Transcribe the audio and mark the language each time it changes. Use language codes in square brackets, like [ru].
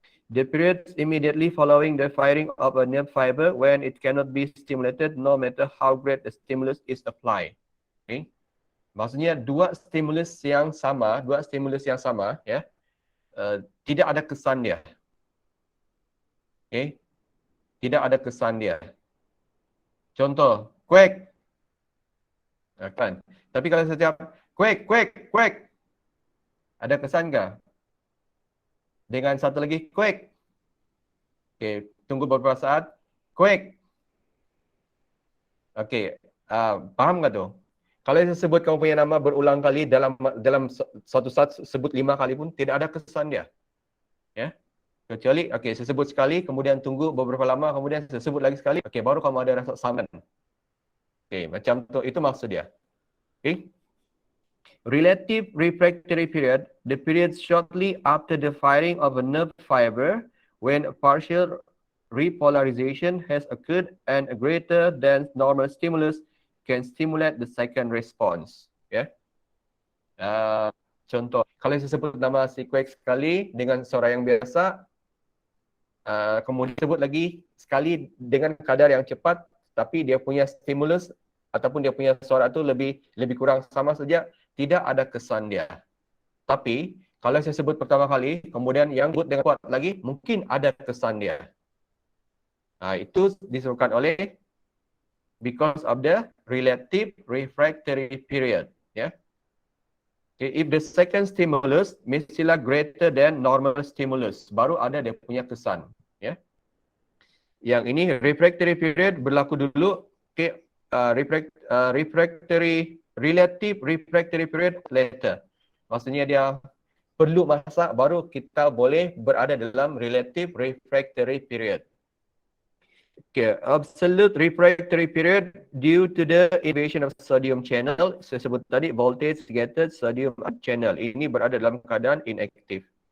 [en] The period immediately following the firing of a nerve fiber when it cannot be stimulated no matter how great the stimulus is applied. Okay. [ms] Maksudnya dua stimulus yang sama, ya, tidak ada kesan dia. Okay. Tidak ada kesan dia. Contoh, quack. Kan? Tapi kalau setiap quack, quack, quack, ada kesan ke? Dengan satu lagi, quack. Okey, tunggu beberapa saat. Quack. Okey, faham tak tu? Kalau saya sebut kamu punya nama berulang kali dalam satu saat sebut 5 kali pun tidak ada kesan dia. Ya. Kecuali okey, saya sebut sekali kemudian tunggu beberapa lama kemudian saya sebut lagi sekali. Okey, baru kamu ada rasa saman. Okey, macam tu, itu maksud dia. Okey. [en] Relative refractory period, the period shortly after the firing of a nerve fiber when a partial repolarization has occurred and a greater than normal stimulus can stimulate the second response. Ya. [ms] Contoh, kalau saya sebut nama si quack sekali dengan suara yang biasa, kemudian sebut lagi sekali dengan kadar yang cepat, tapi dia punya stimulus ataupun dia punya suara tu lebih kurang sama saja, tidak ada kesan dia. Tapi kalau saya sebut pertama kali, kemudian yang sebut dengan kuat lagi, mungkin ada kesan dia. Itu disebabkan oleh [en] because of the relative refractory period. Ya. Okay, if the second stimulus [ms] mestilah [en] greater than normal stimulus, [ms] baru ada dia punya kesan. [en] Ya. [ms] Yang ini refractory period berlaku dulu. Okay, relative refractory period later. Maksudnya dia perlu masa baru kita boleh berada dalam relative refractory period. [en] Okay, absolute refractory period due to the inhibition of sodium channel. [ms] Saya sebut tadi voltage gated sodium channel. Ini berada dalam keadaan inactive.